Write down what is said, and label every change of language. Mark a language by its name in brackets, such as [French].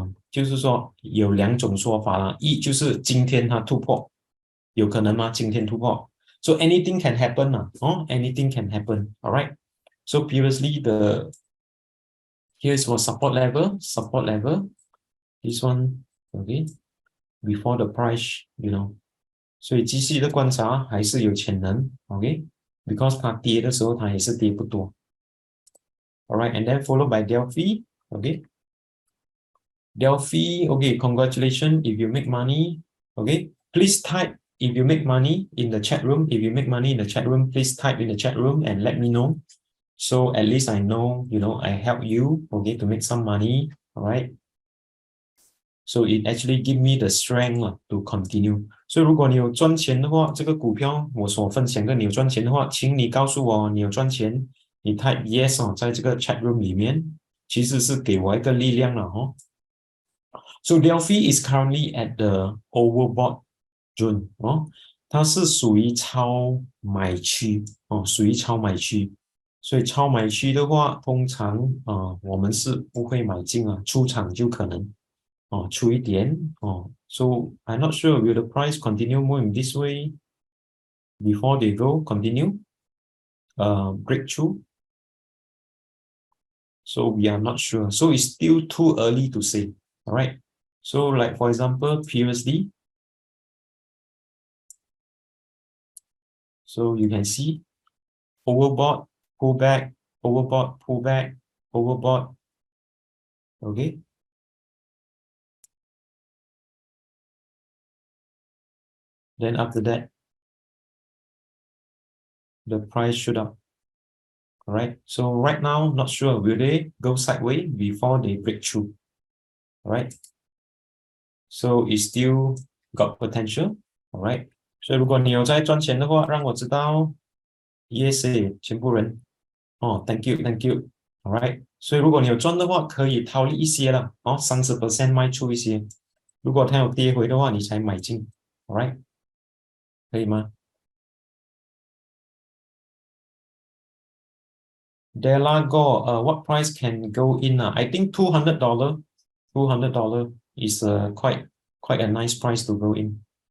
[Chinese] 就是说有2种说法啦，一就是今天它突破，有可能吗？今天突破， [English] so anything can happen [Chinese] 啦，哦， [English] anything can happen，all right。 So previously here's for support level, this one, okay, before the price, [Chinese] 所以继续的观察还是有潜能 [English] ，OK， because [Chinese] 它跌的时候它也是跌不多 [English] ，alright， and then followed by Delfi, okay, Delfi, okay, congratulations if you make money, okay, please type if you make money in the chat room. If you make money in the chat room, please type in the chat room and let me know. So at least I know, I help you, okay, to make some money, all right? So it actually give me the strength to continue. [Chinese] 所以如果你有赚钱的话，这个股票我所分享的你有赚钱的话，请你告诉我你有赚钱，你 type yes 在这个 chat room 里面，其实是给我一个力量了哦。 [English] So Delfi is currently at the overbought zone 哦， [Chinese] 它是属于超买区哦，属于超买区。所以超买区的话，通常我们是不会买进啊，出场就可能出一点哦。 [English] So I'm not sure will the price continue more in this way before they go continue breakthrough. So we are not sure. So it's still too early to say. All right. So like for example, previously, so you can see overbought, pullback, overbought, pullback, overbought. Okay. Then after that, the price shoot up. All right. So right now, not sure will they go sideways before they break through. All right. So it still got potential. All right. [Chinese] 所以如果你有在赚钱的话，让我知道。 [English] EXAS [Chinese] 全部人 [English] thank you, thank you. All right. [Chinese] 所以如果你有赚的话，可以套利一些了30% 卖出一些。如果它有跌回的话，你才买进。 [English] All right. [Chinese] 可以吗？ [English] Delago, what price can go in? I think $200. $200 is quite a nice price to go in.